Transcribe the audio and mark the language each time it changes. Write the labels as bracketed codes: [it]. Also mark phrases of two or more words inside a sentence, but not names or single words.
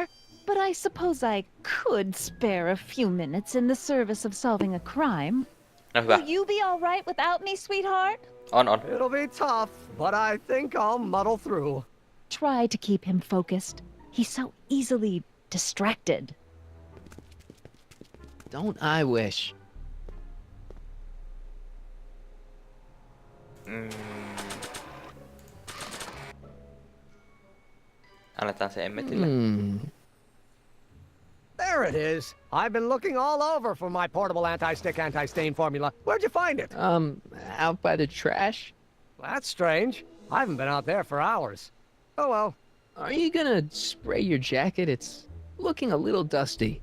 [en] But I suppose I could spare a few minutes in the service of solving a crime. [fi] No hyvä. [en] Will you be all right without me, sweetheart? [fi] On. [en] It'll be tough, but I think I'll muddle through. Try to keep him focused. He's so easily distracted. Don't I wish? [fi] Annetaan se Emmetille. [en] There it is. I've been looking all over for my portable anti-stick, anti-stain formula. Where'd you find it? Out by the trash? That's strange. I haven't been out there for hours. Oh well. Are you gonna spray your jacket? It's looking a little dusty.